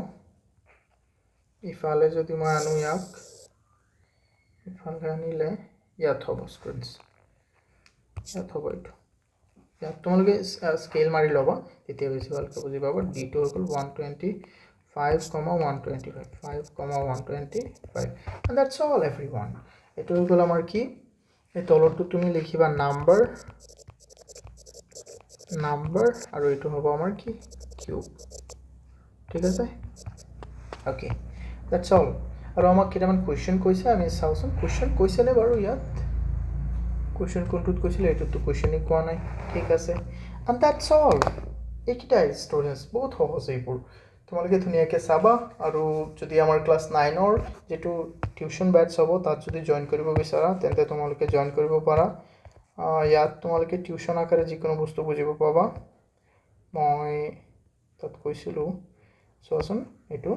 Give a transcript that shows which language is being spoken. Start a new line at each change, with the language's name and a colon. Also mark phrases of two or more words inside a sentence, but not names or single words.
Assamese: ইফালে যদি মই আনো ইয়াক ইফালে আনিলে ইয়াত হ'ব ষ্টুডেণ্টছ ইয়াত হ'ব এইটো ইয়াত তোমালোকে স্কেল মাৰি ল'বা তেতিয়া বেছি ভালকৈ বুজি পাবা ডিটো হৈ গ'ল 5,125
English: and that's all everyone
Assamese: এইটো হৈ গ'ল আমাৰ কি এই তলৰটো তুমি লিখিবা নাম্বাৰ আৰু এইটো হ'ব আমাৰ কি কিউব ঠিক আছে ওকে
English: that's all
Assamese: আৰু আমাক কেইটামান কুৱেশ্যন কৈছে আমি চাওঁচোন কুৱেশ্যন কৈছেনে বাৰু ইয়াত কুৱেশ্যন কোনটোত কৈছিলে এইটোতো কুৱেশ্যনই কোৱা নাই ঠিক আছে
English: and that's all
Assamese: এইকেইটাই ষ্টুডেণ্টছ বহুত সহজ এইবোৰ তোমালোকে ধুনীয়াকৈ চাবা আৰু যদি আমাৰ ক্লাছ 9ৰ যিটো
English: tuition batch
Assamese: হ'ব তাত যদি জইন কৰিব বিচাৰা তেন্তে তোমালোকে জইন কৰিব পাৰা ইয়াত তোমালোকে টিউশ্যন আকাৰে যিকোনো বস্তু বুজিব পাবা মই তাত কৈছিলোঁ চোৱাচোন এইটো